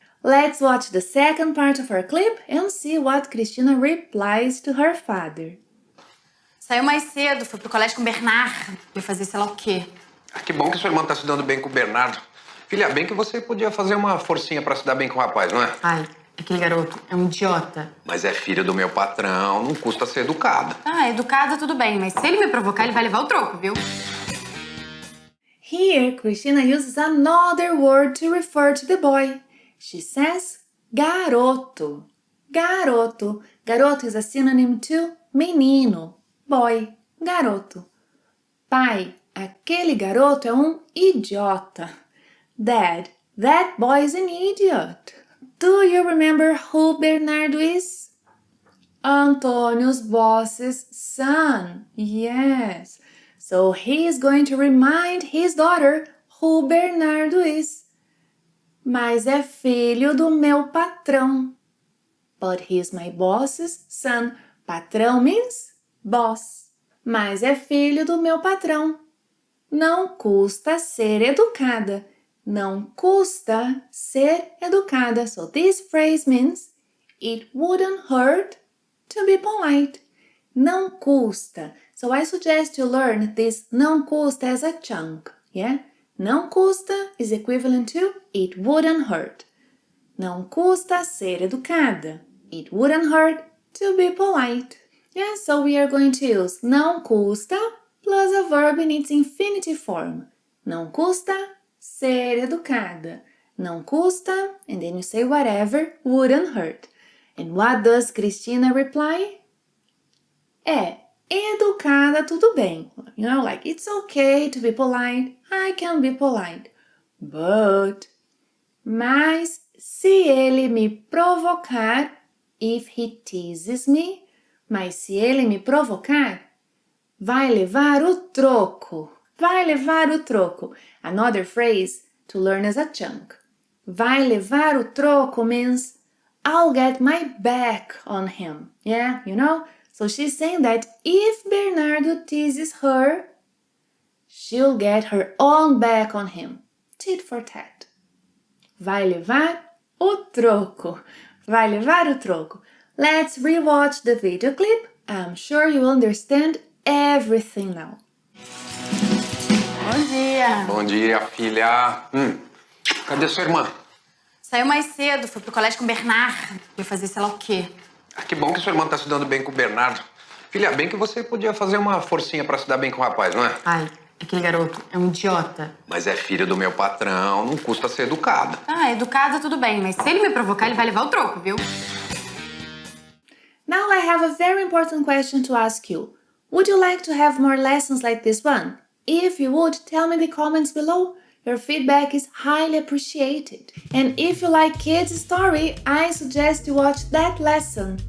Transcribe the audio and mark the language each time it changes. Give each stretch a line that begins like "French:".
English: Let's watch the second part of our clip and see what Cristina replies to her father.
Portuguese: Saiu mais cedo, foi pro colégio com o Bernardo. Ia fazer sei lá o quê. Que bom que sua irmã tá se dando bem com o Bernardo. Filha, bem que você podia fazer uma forcinha pra se dar bem com o rapaz, não é? Ai, aquele garoto é um idiota. Mas é filho do meu patrão, não custa ser educada. Ah, educada tudo bem, mas se ele me provocar, ele vai levar o troco, viu?
English: Here, Cristina uses another word to refer to the boy. She says garoto. Garoto. Garoto is a synonym to menino, boy, garoto.
Portuguese: Pai, aquele garoto é um idiota.
English: Dad, that boy is an idiot. Do you remember who Bernardo is? Antonio's boss's son. Yes. So he is going to remind his daughter who Bernardo is.
Portuguese: Mas é filho do meu patrão.
English: But he is my boss's son.
Portuguese: Patrão
English: means boss.
Portuguese: Mas é filho do meu patrão. Não custa ser educada. Não custa ser educada.
English: So this phrase means it wouldn't hurt to be polite.
Portuguese: Não custa.
English: So I suggest you learn this
Portuguese: não custa
English: as a chunk. Yeah?
Portuguese: Não custa
English: is equivalent to it wouldn't hurt.
Portuguese: Não custa ser educada.
English: It wouldn't hurt to be polite. Yeah, so we are going to use
Portuguese: não custa
English: plus a verb in its infinitive form.
Portuguese: Não custa ser educada. Não custa,
English: and then you say whatever wouldn't hurt. And what does Cristina reply?
Portuguese: É, educada tudo bem.
English: You know, like it's okay to be polite. I can be polite. But,
Portuguese: mas se ele me provocar,
English: if he teases me,
Portuguese: mas se ele me provocar, vai levar o troco. Vai levar o troco.
English: Another phrase to learn as a chunk.
Portuguese: Vai levar o troco
English: means I'll get my back on him. Yeah, you know? So she's saying that if Bernardo teases her, she'll get her own back on him. Tit for tat.
Portuguese: Vai levar o troco. Vai levar o troco.
English: Let's rewatch the video clip. I'm sure you understand everything now.
Portuguese: Bom dia. Bom dia, filha. Cadê sua irmã? Saiu mais cedo, foi pro colégio com o Bernardo. Ia fazer sei lá o quê. Que bom que sua irmã tá se dando bem com o Bernardo. Filha, bem que você podia fazer uma forcinha pra se dar bem com o rapaz, não é? Ai, aquele garoto é um idiota. Mas é filho do meu patrão, não custa ser educada. Ah, educada tudo bem, mas se ele me provocar, ele vai levar o troco, viu?
English: Now I have a very important question to ask you. Would you like to have more lessons like this one? If you would, tell me in the comments below. Your feedback is highly appreciated. And if you like Kids Story, I suggest you watch that lesson.